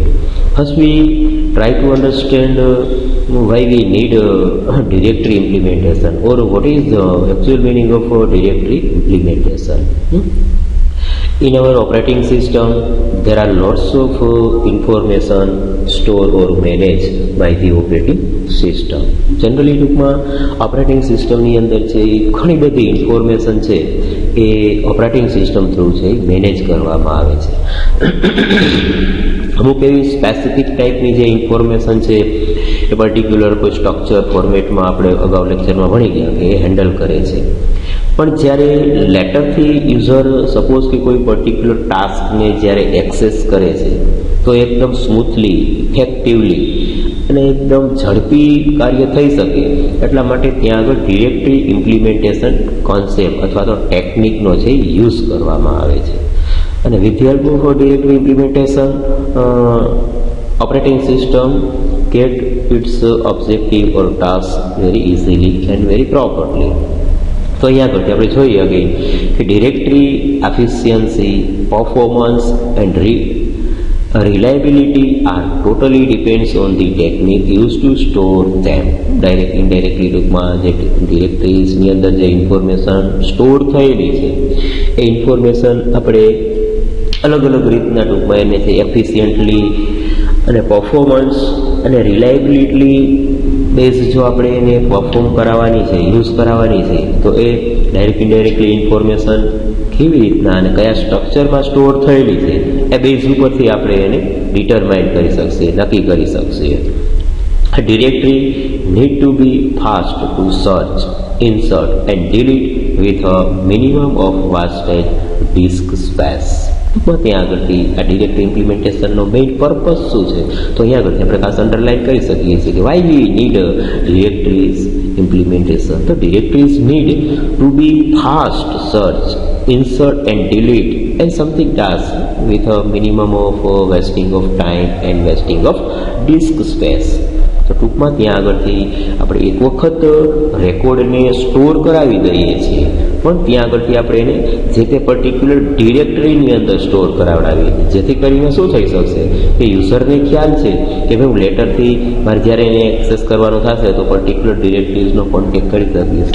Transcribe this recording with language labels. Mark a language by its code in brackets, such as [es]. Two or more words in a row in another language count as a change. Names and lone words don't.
[en] First we try to understand why we need directory implementation, or what is the actual meaning of directory implementation. In our operating system there are lots of information stored or managed by the operating system. [gu] Generally ટૂંકમાં [en] operating systemની [gu] અંદર છે ઘણી બધી ઇન્ફોર્મેશન છે એ [en] operating system through [gu] છે મેનેજ કરવામાં આવે છે. અમુક એવી [en] specific typeની [gu] જે ઇન્ફોર્મેશન છે એ પર્ટિક્યુલર કોઈ [en] structure formatમાં [gu] આપણે અગાઉ લેક્ચરમાં ભણી ગયા કે એ હેન્ડલ કરે છે. પણ જ્યારે લેટરથી [en] user suppose [gu] કે કોઈ [en] particular taskને [gu] જ્યારે એક્સેસ કરે છે તો એકદમ [en] smoothly, effectively [gu] અને એકદમ ઝડપી કાર્ય થઈ શકે એટલા માટે ત્યાં આગળ [en] directory implementation concept [gu] અથવા તો ટેકનિકનો છે યુઝ કરવામાં આવે છે. [en] અને with the help of directory implementation operating system get its objective or task very easily and very properly. [gu] તો અહીંયા આગળ આપણે જોઈએ [en] અગેન કે directory efficiency, performance and reliability are totally depends on the technique used to store them. direct indirectly [gu] ટૂંકમાં જે ડિરેક્ટરીઝની અંદર જે ઇન્ફોર્મેશન સ્ટોર થયેલી છે એ ઇન્ફોર્મેશન આપણે અલગ અલગ રીતના ટૂંકમાં એને છે એફિશિયન્ટલી અને પરફોર્મન્સ અને [en] reliability base [gu] જો આપણે એને પરફોર્મ કરાવવાની છે, યુઝ કરાવવાની છે તો એ [en] direct indirectly [gu] ઇન્ફોર્મેશન કેવી રીતના અને કયા સ્ટ્રક્ચરમાં સ્ટોર થયેલી છે એ બેઝ ઉપરથી આપણે એને ડિટરમાઇન કરી શકીએ, નક્કી કરી શકીએ. [en] ડિરેક્ટરી need to be fast to search, insert and delete with a minimum of wastage disk space. [gu] ત્યાં આગળથી આ ડિરેક્ટરી ઇમ્પ્લિમેન્ટેશનનો [en] main purpose [gu] શું છે તો અહીંયા આગળથી આપણે ખાસ અંડરલાઇન કરી શકીએ છીએ કે [en] why we need directories implementation. તો directories need to be fast search, insert and delete and something task with a minimum of wasting of time and wasting of disk space. [gu] તો ટૂંકમાં ત્યાં આગળથી આપણે એક વખત રેકોર્ડને સ્ટોર કરાવી દઈએ છીએ પણ ત્યાં આગળથી આપણે એને જે તે [en] particular directoryની [gu] અંદર સ્ટોર કરાવડાવીએ છીએ જેથી કરીને શું થઈ શકશે કે યુઝરને ખ્યાલ છે કે ભાઈ હું લેટરથી મારે જ્યારે એને એક્સેસ કરવાનો થશે તો [en] particular directoriesનો [gu] કોન્ટેક્ટ કરી શકીશ.